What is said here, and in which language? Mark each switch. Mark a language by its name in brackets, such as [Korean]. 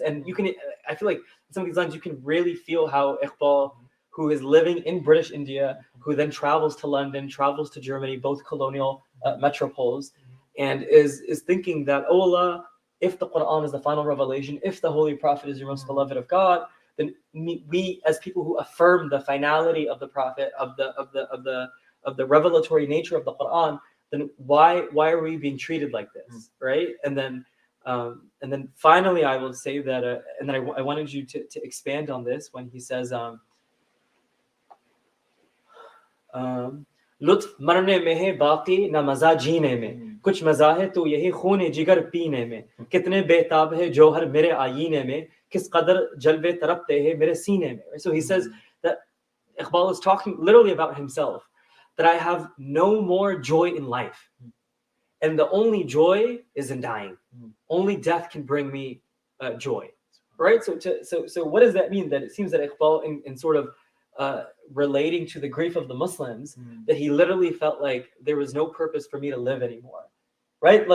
[English] And I feel like some of these lines, you can really feel how Iqbal, who is living in British India, who then travels to London, travels to Germany, both colonial metropoles, and is thinking that, oh Allah, if the Quran is the final revelation, if the Holy Prophet is your most beloved of God, then we as people who affirm the finality of the Prophet, of the revelatory nature of the Quran, then why are we being treated like this, right? And then finally, I will say that, and then I wanted you to expand on this when he says, [Hindi] लुत्फ मरने में है बाकी ना मजा जीने में कुछ मजा है तो यही खून जिगर पीने में कितने बेताब है जौहर मेरे आईने में किस कदर जलवे तरपते हैं मेरे सीने में. [English] So he says that Iqbal is talking literally about himself, that I have no more joy in life, and the only joy is in dying. Only death can bring me joy, right? So what does that mean? That it seems that Iqbal, in sort of relating to the grief of the Muslims, that he literally felt like there was no purpose for me to live anymore, right?